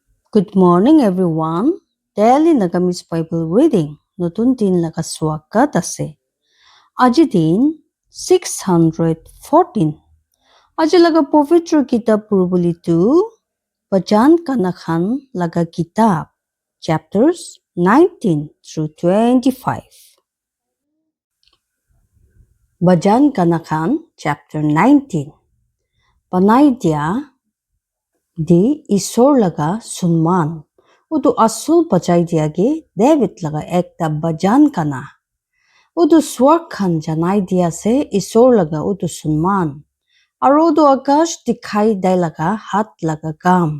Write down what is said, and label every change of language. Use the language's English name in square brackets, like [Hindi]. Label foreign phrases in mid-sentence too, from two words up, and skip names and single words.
[English] Good morning, everyone. Daily Nagamis Bible Reading. [Naga Pidgin] Notun din nakaswakat ase. Aji din 614. Aji laga povitro kitab purubulitu. Bajan Kanakhan laga kitab. [English] Chapters 19 through 25. [Naga Pidgin] Bajan Kanakhan chapter 19. Panay dia di isor laga sunman. Udu asul bajai diage David laga ekta bajan kana. Udu swar khan janai dia se isor laga udu sunman. Aro udu akash dikhai dai laga hat laga kam.